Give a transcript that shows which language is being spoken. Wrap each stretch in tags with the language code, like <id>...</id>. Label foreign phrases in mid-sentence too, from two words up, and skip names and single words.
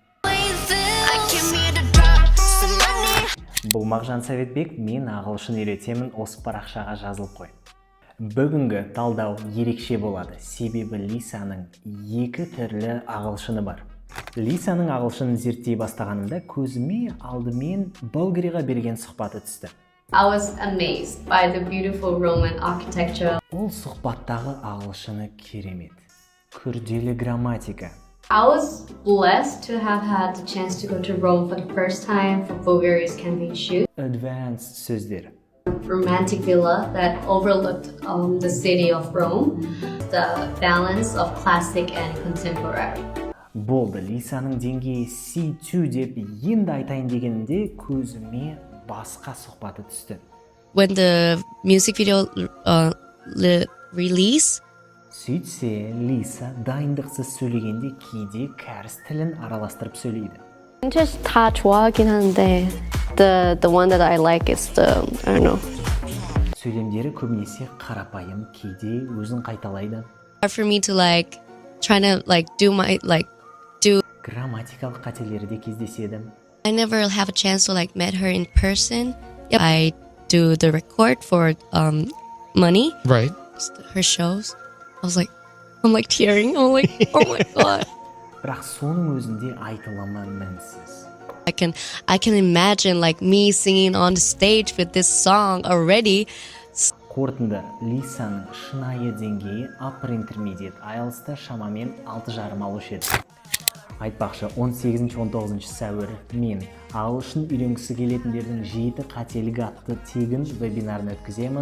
<kk>Бұл Мағжан Советбек, мен ағылшын үйретемін, осы парақшаға жазылып қой. Бүгінгі талдау ерекше болады, себебі Lisa-ның екі түрлі ағылшыны бар. Lisa-ның ағылшынын зерттей бастағанымда көзіме алдымен Болгариға берген сұхбаты түсті.</kk> <en>I was amazed by the beautiful Roman architecture.</en> <kk>Ол сұхбаттағы ағылшыны керемет. Күрделі грамматика.</kk> <en>I was blessed to have had the chance to go to Rome for the first time for Bulgaria's campaign shoot.</en> <kk>Advanced сөздер.</kk> <en>Romantic villa that overlooked the city of Rome, the balance of classic and contemporary.</en> <kk>Болды, Lisa-ның деңгейі C2 деп енді айтайын дегенде көзіме басқа сұхбаты түсті.</kk> <en>When the music video release,</en> <kk>Сөйтсе, Lisa дайындықсыз сөйлегенде кейде кәріс тілін араластырып сөйлейді.</kk> <en>Just</en> <ko>다 좋아하긴 하는데</ko> <en>the one that I like is the I don't know.</en> <kk>Сөйлемдері көбінесе қарапайым, кейде өзін қайталайды.</kk> <en>hard for me to trying to do</en> <kk>Грамматикалық қателері де кездеседі.</kk> <en>I never have a chance to met her in person. Yep. I do the record for money. Right. Her shows. I'm tearing. I'm like, oh my god.</en> <kk>Бірақ соның өзінде айтылымы мінсіз.</kk> <en>I can imagine me singing on the stage with this song already.</en> <kk>Қорытынды, Lisa-ның шынайы деңгейі</kk> <en>upper intermediate</en> <kk>IELTS-та шамамен 6,5 алушы еді. Айтпақшы, 18-19 сәуір мен ағылшын үйренгісі келетіндердің 7 қателігі атты тегін вебинарын өткіземін.</kk>